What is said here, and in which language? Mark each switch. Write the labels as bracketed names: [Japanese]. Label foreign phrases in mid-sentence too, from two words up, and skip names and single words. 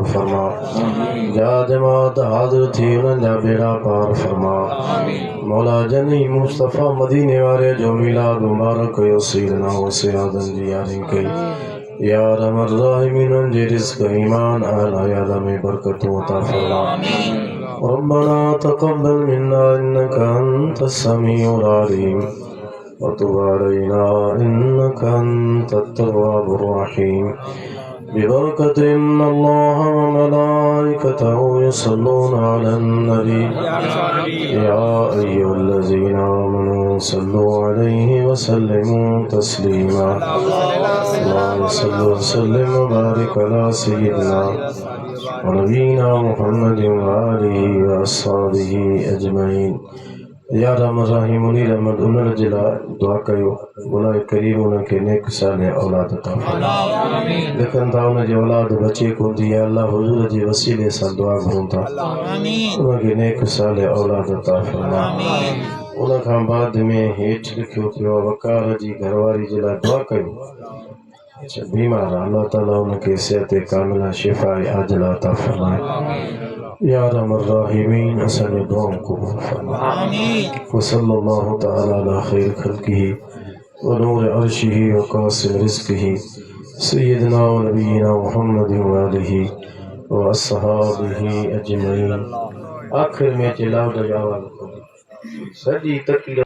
[Sindhi] फरमा जा जमात हाज़िर थी उन्हनि जा बेड़ा पार फरमा मौला जनी मुस्तफ़ा मदीने वारे जो मिलाद मुबारक कयो सीरना हुसैन आदम जी यारी कई [Arabic] يا أرحم الراحمين [Sindhi] जे रिज़्क़ ईमान अहल हयात में बरकतूं अता फरमा [Arabic] ربنا تقبل منا إنك أنت السميع العليم وتب علينا إنك أنت التواب الرحيم ببركة إن الله وملائكته يصلون على النبي يا أيها الذين آمنوا صلوا عليه وسلموا تسليما اللهم صل وسلم وبارك على سيدنا ونبينا محمد وآله وأصحابه أجمعين या [Sindhi] रहमान रहीम उन्हीं रहमत उन्हनि जे लाइ दुआ कयो मौला करीम उन्हनि खे नेक साले औलाद अता फरमा लिखनि था उन जी औलाद बचे कोन थी या अल्लाह हुजूर जे वसीले सां दुआ घुरूं था उनखे नेक साले औलाद अता फरमा उन खां बाद में हेठि लिखियो पियो वकार जी घरवारी जे लाइ दुआ कयो बीमार आहे अल्लाह ताला उनखे [Arabic] صحة كاملة شفاء عاجلة [Sindhi] अता फरमाए [Arabic] يا أرحم الراحمين [Sindhi] असांजी दुआऊं क़बूल फरमा [Arabic] وصلى الله تعالى على خير خلقه ونور عرشه وقاسم رزقه سيدنا ونبينا محمد وآله وأصحابه أجمعين [Sindhi] आखिर में चिलावत जो आवाज़ सॼी तकलीफ़